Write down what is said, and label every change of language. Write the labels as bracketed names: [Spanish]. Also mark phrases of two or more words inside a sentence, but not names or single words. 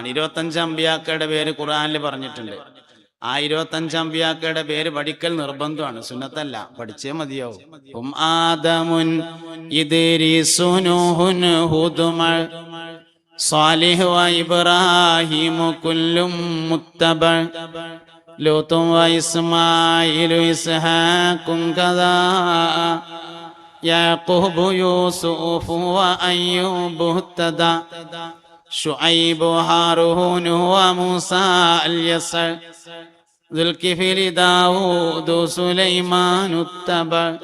[Malayalam] 25 അമ്പിയാക്കളുടെ പേര് ഖുർആനിൽ പറഞ്ഞിട്ടുണ്ട്. ആ 25 അമ്പിയാക്കളുടെ പേര് പഠിക്കൽ നിർബന്ധമാണ്, സുന്നത്തല്ല, പഠിച്ചേ മതിയാവും. [Arabic] آدم إدريس نوح هود مع صالح وإبراهيم كل متبع لوط وإسماعيل إسحاق كذا يعقوب يوسف وأيوب اهتدى شعيب هارون وموسى اليسع ذو الكفل داود سليمان اتبع